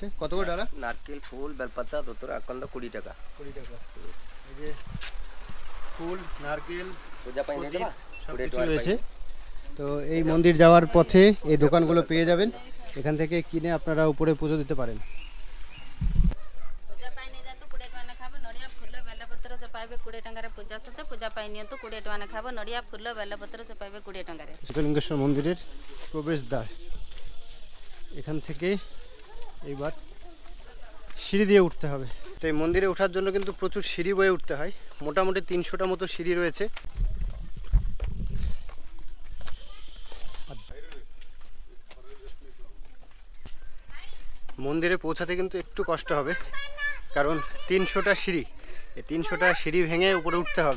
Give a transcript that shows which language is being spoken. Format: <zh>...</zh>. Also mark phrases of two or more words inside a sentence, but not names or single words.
<bn>কত করে ডালা? নারকেল, ফুল, বেলপাতা, ধুতরা, আকন্দ 20 টাকা। 20 টাকা। এই যে ফুল, নারকেল,</bn> <or>ପୂଜା ପାଇ ନେଇ ଦେବା</or> <bn>সব কিছু রয়েছে। তো এই মন্দির যাওয়ার পথে এই দোকানগুলো পেয়ে যাবেন, এখান থেকে কিনে আপনারা উপরে পুজো দিতে পারেন।</bn> <or>ପୂଜା ପାଇଁ ନେଇଯାଆନ୍ତୁ 20 ଟଙ୍କା ଖାଇବ। ନଡ଼ିଆ ଫୁଲ ବେଲପତ୍ର ସେ ପାଇବେ 20 ଟଙ୍କାରେ। ପୂଜା ସଜ ପୂଜା ପାଇଁ ନିଅନ୍ତୁ 20 ଟଙ୍କା ଖାଇବ। ନଡ଼ିଆ ଫୁଲ ବେଲପତ୍ର ସେ ପାଇବେ 20 ଟଙ୍କାରେ।</or> <bn>পঞ্চলিঙ্গেশ্বর মন্দিরের প্রবেশদ্বার, এখান থেকে এইবার সিঁড়ি দিয়ে উঠতে হবে। তো এই মন্দিরে ওঠার জন্য কিন্তু প্রচুর সিঁড়ি বয়ে উঠতে হয়, মোটামুটি 300টা মতো সিঁড়ি রয়েছে। মন্দিরে পৌঁছাতে কিন্তু একটু কষ্ট হবে, কারণ 300টা সিঁড়ি, এই 300টা সিঁড়ি ভেঙে উপরে উঠতে হবে।</bn>